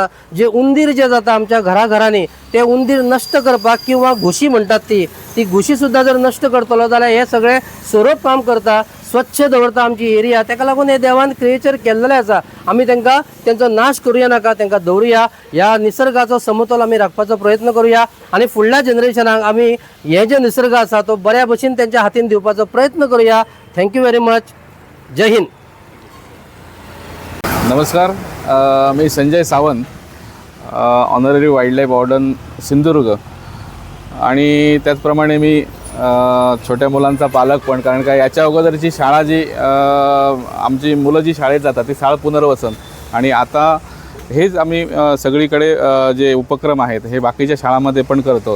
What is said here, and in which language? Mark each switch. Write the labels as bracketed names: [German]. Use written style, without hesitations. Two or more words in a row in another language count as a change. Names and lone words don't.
[Konkani] जे उंदीर जे जाता आमच्या घरांनी ते उंदीर नष्ट करपाक किंवा घुशी म्हणटात ती घुशी सुद्दां जर नष्ट करतलो जाल्यार हे सगळे सोरोप काम करता, स्वच्छ दवरता आमची एरिया। ताका लागून हे देवान क्रिएचर केल्लेले आसा। आमी तेंचो नाश करूया नाका, तांकां दवरुया। ह्या निसर्गाचो समतोल आमी राखपाचो प्रयत्न करूया आणि फुडल्या जनरेशनाक आमी हे जे निसर्ग आसा तो बऱ्या भशेन तेंच्या हातीन दिवपाचो प्रयत्न करूया। [English] Thank you very much. [Hindi] जय हिंद। [Marathi] नमस्कार, मी संजय सावंत, [English] honorary wildlife warden [Marathi] सिंधुदुर्ग। आणि त्याचप्रमाणे मी छोट्या मुलांचा पालक पण, कारण का याच्या अगोदरची शाळा जी आमची मुलं जी शाळेत जातात ती शाळा पुनर्वसन, आणि आता हेच आम्ही सगळीकडे जे उपक्रम आहेत हे बाकीच्या शाळांमध्ये पण करतो।